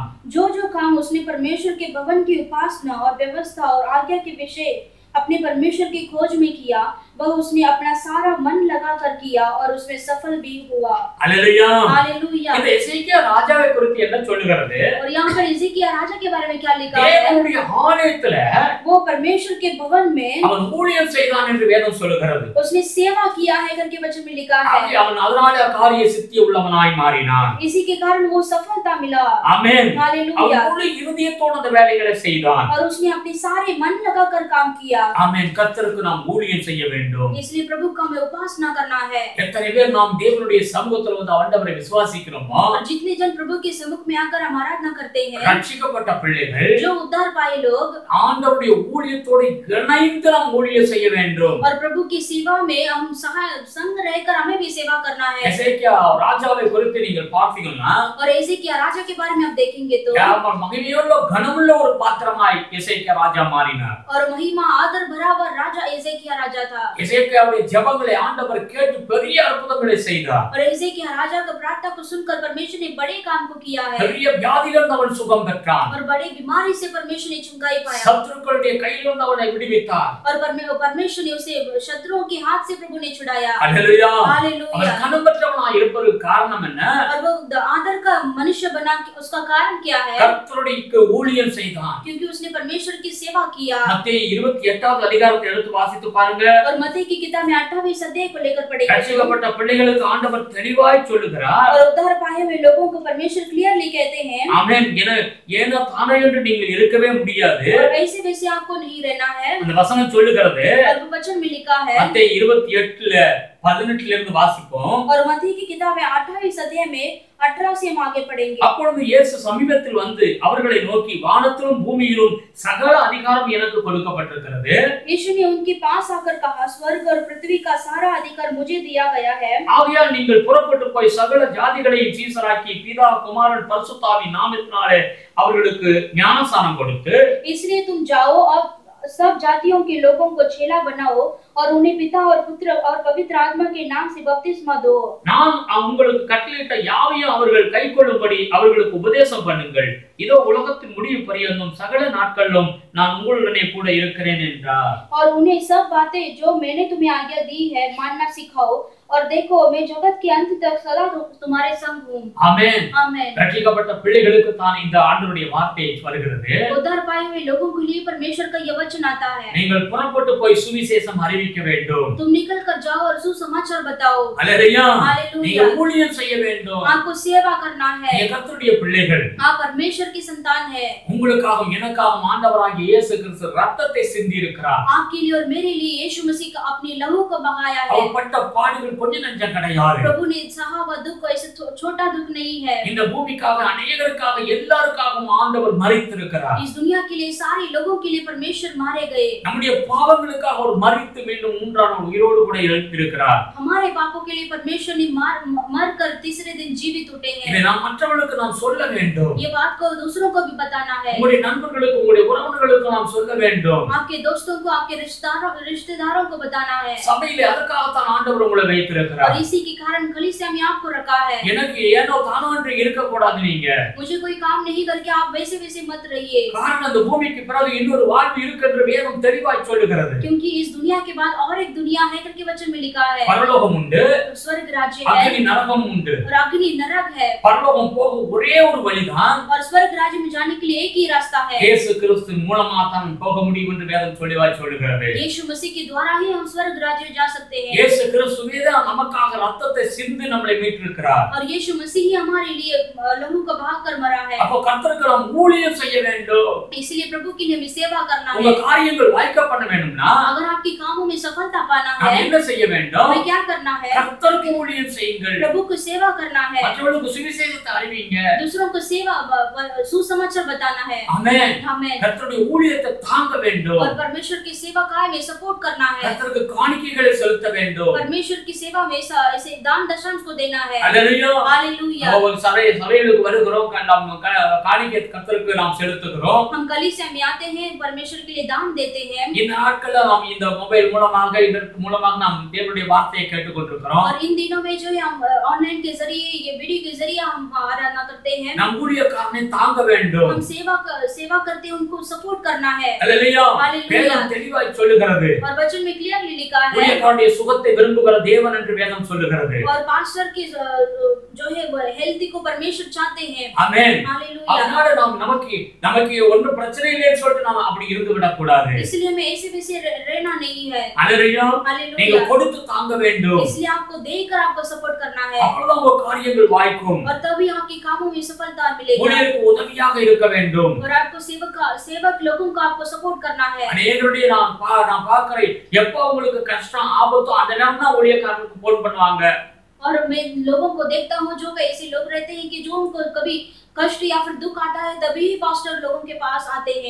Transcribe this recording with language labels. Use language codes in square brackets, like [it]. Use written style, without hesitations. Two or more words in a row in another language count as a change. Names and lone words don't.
[hi] जो जो काम उसने परमेश्वर के भवन की उपासना और व्यवस्था और आज्ञा के विषय अपने परमेश्वर की खोज में किया, वह उसने अपना सारा मन लगाकर किया और उसमें सफल भी हुआ। हालेलुया, हालेलुया। [ta] இந்த எசேக்கியா ராஜாவை குறித்து என்ன சொல்லுகிறது? [hi] और यहाँ पर एजेकिया राजा के बारे में क्या लिखा है? [ta] தேவனுடைய ஆலயத்தில [hi] वो परमेश्वर के भवन में [ta] அவன் ஊழியம் செய்தான் என்று வேதம் சொல்லுகிறது. [hi] उसने सेवा किया है करके वचन में लिखा है। [ta] அவன் அதனால காரிய சித்தி உள்ளவனாய் மாறினான். [hi] इसी के कारण वो सफलता मिला। [ta] ஆமென், [hi] हालेलुया। [ta] அவன் முழு இருதயத்தோடு அந்த வேலைகளை செய்தான். [hi] और उसने अपने सारे मन लगाकर काम किया। [ta] ஆமென், கர்த்தருக்கு நாம் ஊழியம் செய்ய வேண்டும். [hi] इसलिए प्रभु का हमें उपासना करना है। [ta] எத்தனை பேர் நாம் தேவனுடைய சமூகத்தில் வந்து ஆண்டவரை விசுவாசிக்கிறோமோ, [hi] और जितने जन प्रभु के सम्मुख में आकर हम आराधना करते हैं, [ta] ரட்சிக்கப்பட்ட பிள்ளைகள் [hi] जो उद्धार पाए लोग [ta] ஆண்டவருடைய ஊழியத்தோடு இணைந்து நாம் ஊழியம் செய்ய வேண்டும். [hi] और प्रभु की सेवा में हम संग रहकर हमें भी सेवा करना है। [ta] எசேக்கியா ராஜாவை குறித்து நீங்கள் பார்த்தீங்கன்னா, [hi] और एजेकिया राजा के बारे में आप देखेंगे तो [ta] அவன் மகிமையுள்ள கனமுள்ள ஒரு பாத்திரமாய் எசேக்கியா ராஜா மாறினார். [hi] और महिमा आदर भरा हुआ राजा एजेकिया राजा था। [ta] எசேக்கியாவுடைய ஜெபங்களை ஆண்டவர் கேட்டு பெரிய அற்புதங்களை செய்தார். [hi] और एजेकिया राजा का प्रार्थना को सुनकर परमेश्वर ने बड़े काम को किया है। [ta] பெரிய வியாதியிலிருந்து அவன் சுகம் பெற்றான். [hi] और बड़े बीमारी से परमेश्वर ने चंगाई पाया। [ta] சத்துருக்களுடைய கையிலிருந்து அவனை விடுவித்தார். [hi] और परमेश्वर ने उसे शत्रुओं के हाथ से प्रभु ने छुड़ाया। हालेलुया, हालेलुया। [ta] அவன் கனம் பெற்றவனாய் இருப்பதற்கு காரணம் என்ன? [hi] और वो आदर का मनुष्य बना, उसका कारण क्या है? [ta] கர்த்தருக்கு ஊழியம் செய்தான். [hi] क्योंकि उसने परमेश्वर की सेवा किया। [ta] மத்தேயு 28வது அதிகாரத்தை எடுத்து வாசித்து பாருங்க. [hi] और मत्ती की किताब में 8वें अध्याय को लेकर पढ़ेंगे। [ta] ரட்சிக்கப்பட்ட பிள்ளைகளுக்கு ஆண்டவர் தெளிவாய் சொல்லுகிறார். [hi] और उद्धार पाए हुए लोगों को परमेश्वर क्लियरली कहते हैं। [ta] ஆமென். ஏனோ தானே என்று நீங்கள் இருக்கவே முடியாது. [hi] और ऐसे वैसे आपको नहीं रहना है। [ta] அந்த வசனம் சொல்லுகிறது. [hi] और वचन में लिखा है। [ta] மத்தேயு 28:18 இருந்து வாசிப்போம். [hi] और मत्ती की किताब में 8वें अध्याय में 18 से हम आगे पढ़ेंगे। [ta] அப்பொழுது இயேசு சமீபத்தில் வந்து அவர்களை நோக்கி, வானத்திலும் பூமியிலும் சகல அதிகாரம் எனக்கு கொடுக்கப்பட்டிருக்கிறது. [hi] यीशु ने उनके पास आकर कहा, स्वर्ग और पृथ्वी का सारा अधिकार मुझे दिया गया है। [ta] ஆகையால் நீங்கள் புறப்பட்டு போய் சகல ஜாதிகளையும் சீசராக்கி பிதா குமாரன் பரிசுத்தாவின் நாமத்தினாலே அவர்களுக்கு ஞானஸ்நானம் கொடுத்து, [hi] इसलिए तुम जाओ अब सब जातियों के लोगों को चेला बनाओ और उन्हें पिता और पुत्र और पवित्र आत्मा के नाम से बपतिस्मा दो। [ta] நான் உங்களுக்கு கட்டளையிட்ட யாவையும் அவர்கள் கைக்கொள்ளும்படி அவர்களுக்கு உபதேசம் பண்ணுங்கள். இதோ உலகத்தின் முடிவு பரியந்தம் சகல நாட்களிலும் நான் உங்களுடனே கூட இருக்கிறேன் என்றார். [hi] और उन्हें सब बातें जो मैंने तुम्हें आज्ञा दी है मानना सिखाओ, और देखो मैं जगत के अंत तक सदा तुम्हारे संग हूँ। [ta] ஆமென். [hi] आमेन। [ta] ரட்சிக்கப்பட்ட பிள்ளைகளுக்கு தான் இந்த ஆண்டவருடைய வார்த்தை வருகிறது. [hi] उद्धार पाए हुए लोगों के लिए परमेश्वर का यह वचन आता है। [ta] நீங்கள் புறப்பட்டு போய் சுவிசேஷம் அறிவிக்க வேண்டும். [hi] तुम निकल कर जाओ और सुसमाचार बताओ। [ta] அல்லேலூயா. [hi] हालेलुया। [ta] நீங்கள் ஊழியம் செய்ய வேண்டும். [hi] आपको सेवा करना है। [ta] நீங்க கர்த்தருடைய பிள்ளைகள். [hi] आप परमेश्वर की संतान है। [ta] உங்களுக்காகவும் எனக்காகவும் ஆண்டவராகிய இயேசு கிறிஸ்து ரத்தத்தை சிந்தி இருக்கிறார். [hi] आपके लिए और मेरे लिए यीशु मसीह का अपने लहू को बहाया है। [ta] அவர் பட்ட பாடுகள் கொஞ்ச நெஞ்சம் கிடையாது. [hi] प्रभु ने सहा हुआ दुख ऐसे छोटा दुख नहीं है। [ta] இந்த பூமிக்காக अनेகருக்காக எல்லாருக்காகவும் ஆண்டவர் மரித்திருக்கிறார். [hi] इस दुनिया के लिए सारे लोगों के लिए परमेश्वर मारे गए। [ta] நம்முடைய பாவங்களுக்காக அவர் மரித்து மீண்டும் மூன்றாம் நாள் உயிரோடு கூட எழுந்திருக்கிறார். [hi] हमारे पापों के लिए परमेश्वर ने मर कर तीसरे दिन जीवित उठे हैं। [ta] இதை நாம் மற்றவர்களுக்கு நாம் சொல்ல வேண்டும். [hi] ये बात को दूसरों को भी बताना है। [ta] உங்களுடைய நண்பர்களுக்கு உங்களுடைய உறவினர்களுக்கு நாம் சொல்ல வேண்டும். [hi] आपके दोस्तों को आपके रिश्तेदारों को बताना है। [ta] சபையிலே அதற்காகத்தான் ஆண்டவர் உங்களை வைத்திருக்கிறார். [hi] और इसी के कारण कलीसिया में आपको रखा है। [ta] எனக்கு ஏனோ தானோ என்று இருக்க கூடாது. நீங்க [hi] मुझे कोई काम नहीं करके आप वैसे वैसे मत रहिए। [ta] காரணம் அந்த பூமிக்கு பிறகு இன்னொரு வாழ்வு இருக்கிறது வேதம் தெளிவாய் சொல்லுகிறது. [hi] क्योंकि इस दुनिया के बाद और एक दुनिया है करके वचन में लिखा है। [ta] பரலோகம் உண்டு, [hi] स्वर्ग राज्य है, [ta] அக்னி நரகம் உண்டு. [hi] और अग्नि नरक है। [ta] பரலோகம் போக ஒரே ஒரு வழிதான், [hi] और स्वर्ग राज्य में जाने के लिए एक ही रास्ता है। [ta] இயேசு கிறிஸ்து மூலமா தான் போக முடியும் என்று வேதம் தெளிவாய் சொல்லுகிறது. [hi] यीशु मसीह के द्वारा ही हम स्वर्ग राज्य में जा सकते हैं। [ta] இயேசு கிறிஸ்துவே தான் நமக்காக ரத்தத்தை சிந்தி நம்மை மீட்டிருக்கிறார். [hi] और यीशु मसीह ही हमारे लिए लहू का बहा कर मरा है। [ta] அப்போ கர்த்தருக்கு நாம் ஊழியம் செய்ய வேண்டும். [hi] इसलिए प्रभु की हमें सेवा करना [ta] உங்க [hi] है। [ta] காரியங்கள் வாய்க்க பண்ண வேண்டும்னா [hi] अगर आपके कामों में सफलता पाना [ta] நாம் [hi] है, [ta] என்ன செய்ய வேண்டும்? [hi] हमें क्या करना है? [ta] கர்த்தருக்கு ஊழியம் செய்யுங்கள். [hi] प्रभु को सेवा करना है। [ta] மற்றவர்களுக்கு சுவிசேஷத்தை அறிவிங்க. [hi] दूसरों को सेवा सुसमाचार बताना है। [ta] ஆமென். [hi] हमें [ta] கர்த்தருடைய ஊழியத்தை தாங்க வேண்டும். [hi] और परमेश्वर की सेवा काय में सपोर्ट करना है। [ta] கர்த்தருக்கு காணிக்கைகளை செலுத்த வேண்டும். [hi] परमेश्वर की सेवा में ऐसे दान दशांश को देना है। [ta] அல்லேலூயா. [hi] हालेलुया। [ta] நம்ம சபைகளுக்கு வருகிறோம், நாம் காணிக்கை கர்த்தருக்கு நாம் செலுத்துகிறோம். [hi] हम कलीसिया में आते हैं, परमेश्वर के लिए दान देते हैं। [ta] இந்த நாட்கள்ல நாம் இந்த மொபைல் மூலமாக இதற்கு மூலமாக நாம் தேவனுடைய வார்த்தையை கேட்டுக்கொண்டிருக்கிறோம். [hi] और इन दिनों में जो है हम ऑनलाइन के जरिए, ये वीडियो के जरिए हम आराधना करते हैं। [ta] நம் ஊழியக்காரனை தாங்க வேண்டும். [hi] हम सेवा करते हैं, उनको सपोर्ट करना है। [ta] அல்லேலூயா. [hi] हालेलुया। [ta] வேதம் தெளிவாய் சொல்லுகிறது. [hi] और वचन में क्लियरली लिखा है, [ta] ஊழியக்காரனுடைய சுகத்தை விரும்புகிற தேவன் என்று வேதம் சொல்லுகிறது. [hi] और पास्टर की जो है हेल्थ को परमेश्वर चाहते हैं। [ta] ஆமென். [hi] हालेलुया। [ta] அதனால நாம் நமக்கு ஒன்றும் பிரச்சனை இல்லைன்னு சொல்லிட்டு நாம அப்படி இருந்து விட கூடாது. [hi] इसलिए हमें ऐसे वैसे रहना नहीं है। [ta] அல்லேலூயா. நீங்க [hi] हालेलुया। [ta] கொடுத்து தாங்க வேண்டும். [hi] इसलिए आपको देकर आपको सपोर्ट करना है, [ta] அப்பொழுதுதான் உங்க காரியங்கள் வாய்க்கும். [hi] और तभी आपके कामों में सफलता मिलेगी। [ta] ஊழியருக்கு உதவியாக இருக்க வேண்டும். [hi] और आपको सेवक लोगों को आपको सपोर्ट करना है। [ta] அநேகருடைய நான் பார்க்கிறேன், எப்போ உங்களுக்கு கஷ்டம் ஆபத்தோ அந்த நேரம் தான் ஊழியக்காரனுக்கு போன் பண்ணுவாங்க. [hi] और मैं लोगों को देखता हूँ जो ऐसे लोग रहते हैं कि जो उनको कभी कष्ट या फिर दुख आता है तभी पास्टर लोगों के पास आते हैं,